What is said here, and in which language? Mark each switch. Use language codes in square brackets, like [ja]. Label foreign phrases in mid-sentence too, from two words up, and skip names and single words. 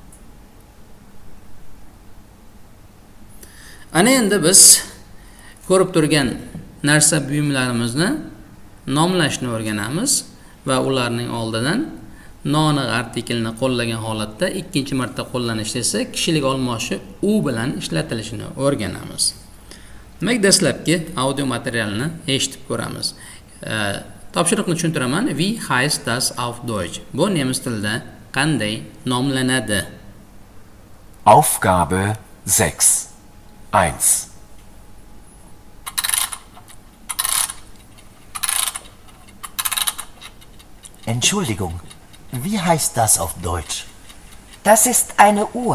[uz] Ana endi biz ko'rib turgan narsa buyumlarimizni nomlashni o'rganamiz va ularning oldidan noaniq artikelni qo'llagan holatda ikkinchi marta qo'llanishda esa kishilik olmoshi u bilan ishlatilishini o'rganamiz. Demak, dastlabki audio materialni eshitib ko'ramiz. Topshiriqni tushuntiraman. [de] Wie heißt das auf Deutsch? [uz] Bu nemis tilida qanday nomlanadi? [de] Aufgabe 6. 1. Entschuldigung, wie heißt das auf Deutsch? Das ist eine Uhr.